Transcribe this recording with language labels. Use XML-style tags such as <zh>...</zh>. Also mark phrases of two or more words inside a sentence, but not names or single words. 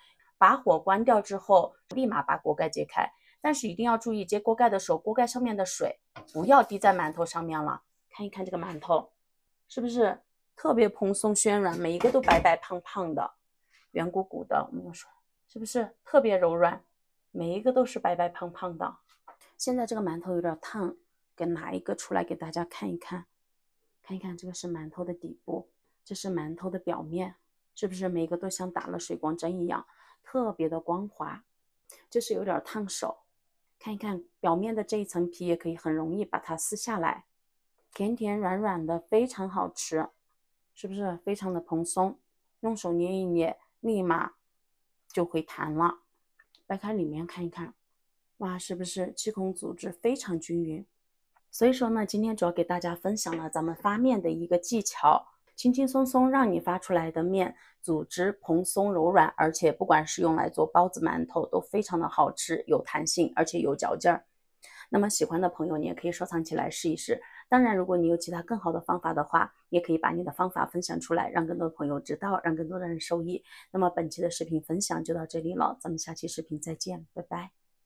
<zh>把火關掉之後，立馬把鍋蓋揭開，但是一定要注意揭鍋蓋的時候，鍋蓋上面的水不要滴在饅頭上面了。看一看這個饅頭是不是特別蓬鬆暄軟，每一個都白白胖胖的，圓鼓鼓的，我們說是不是特別柔軟，每一個都是白白胖胖的。現在這個饅頭有點燙，給拿一個出來給大家看一看，看一看这個是饅頭的底部，這是饅頭的表面，是不是每一個都像打了水光針一樣，特別的光滑，就是有點燙手。看一看表面的這一層皮，也可以很容易把它撕下來，甜甜軟軟的，非常好吃，是不是非常的蓬鬆？用手捏一捏，立馬就會彈了。掰開裡面看一看，哇，是不是氣孔組織非常均勻？所以說呢，今天主要給大家分享了咱們發面的一個技巧，輕輕鬆鬆讓你發出來的面組織蓬鬆柔軟，而且不管是用來做包子饅頭都非常的好吃，有彈性，而且有嚼勁兒。那麼喜歡的朋友你也可以收藏起來試一試。當然如果你有其他更好的方法的话，也可以把你的方法分享出来，让更多的朋友知道，让更多的人受益。那麼本期的视频分享就到這裡了，咱們下期視頻再見，拜拜。</zh>